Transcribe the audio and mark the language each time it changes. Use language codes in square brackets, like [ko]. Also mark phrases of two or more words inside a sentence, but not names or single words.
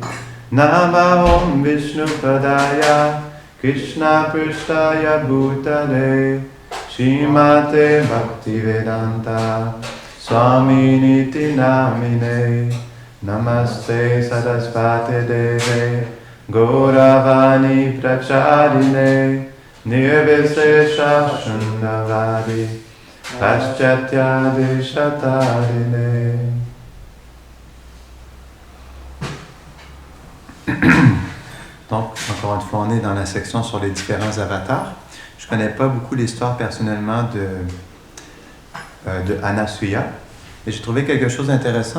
[sa] Namaham Vishnu Padaya Krishna Prishtaya Bhutale Srimate Bhaktivedanta Swami Niti Namine. Namaste Sarasvate Deve Gauravani Pracharine Nirvisesha Shundavadi Paschatya Deshatarine. [fr] Donc, encore une fois, on est dans la section sur les différents avatars. Je ne connais pas beaucoup l'histoire personnellement de Anasuya, mais j'ai trouvé quelque chose d'intéressant.